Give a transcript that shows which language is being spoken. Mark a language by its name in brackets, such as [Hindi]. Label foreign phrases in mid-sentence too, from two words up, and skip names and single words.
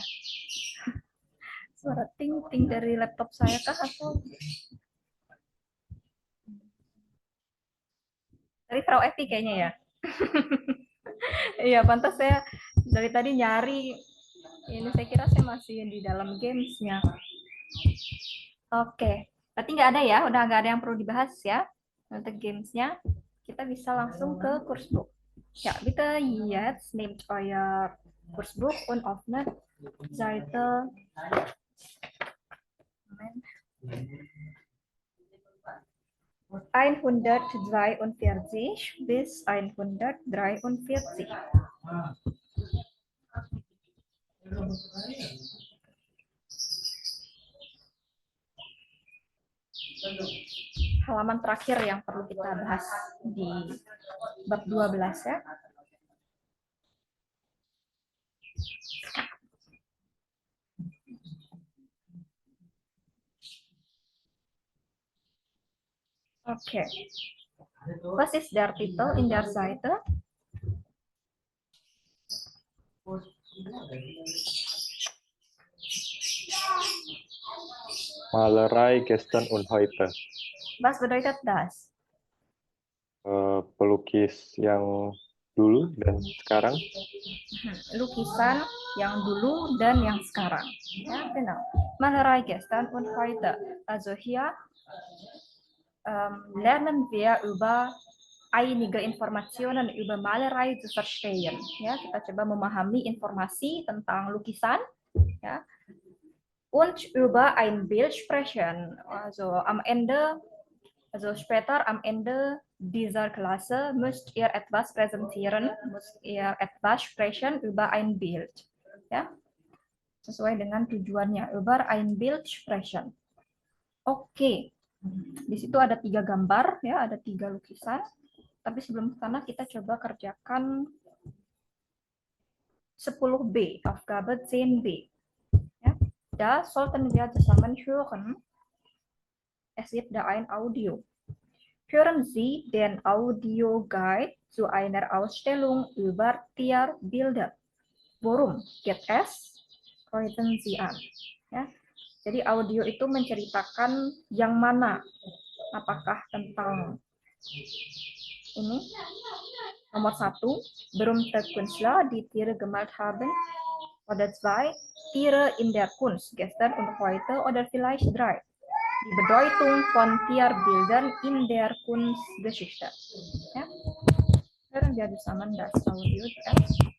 [Indonesian] Suara ting-ting dari laptop saya kah atau Dari Frau Evi kayaknya ya. Iya, pantas saya dari tadi nyari. Ini saya kira saya masih di dalam gamesnya. Oke, berarti nggak ada ya? Udah nggak ada yang perlu dibahas ya untuk gamesnya. Kita bisa langsung ke Kursbuch. [German] Ja, bitte jetzt nehmt euer Kursbuch und öffnet Seite 142 bis 143. [Indonesian] Halaman terakhir yang perlu kita bahas di bab 12 ya. [German] Okay. Was ist der Titel in der Seite? Malerei gestern und heute. Was bedeutet das? [Indonesian] Pelukis yang dulu dan sekarang. Lukisan yang dulu dan yang sekarang. [German] Ja, genau. Malerei gestern und heute. Also hier lernen wir über einige Informationen über Malerei zu verstehen. [Indonesian] Ya, kita coba memahami informasi tentang lukisan, ya. [German] Und über ein Bild sprechen. Also später am Ende dieser Klasse müsst ihr etwas präsentieren, müsst ihr etwas sprechen über ein Bild. [Indonesian] Ya, sesuai dengan tujuannya, [German] über ein Bild sprechen. [Indonesian] Oke. Di situ ada 3 gambar, ya, ada 3 lukisan. Tapi sebelum ke sana kita coba kerjakan 10b, Aufgabe 10b. [German] Ja, da sollten wir zusammen hören. Es gibt da ein Audio. Hören Sie den Audioguide zu einer Ausstellung über Tierbilder. Worum geht es? Kreuzen Sie an. [Indonesian] Ya. Jadi audio itu menceritakan yang mana? Apakah tentang ini? Nomor 1, [German] berühmte Künstler, die Tiere gemalt haben. Oder 2, Tiere in der Kunst, gestern und heute. Oder vielleicht 3, die Bedeutung von Tierbildern in der Kunstgeschichte. Ja? Hören wir zusammen das Audio zuerst.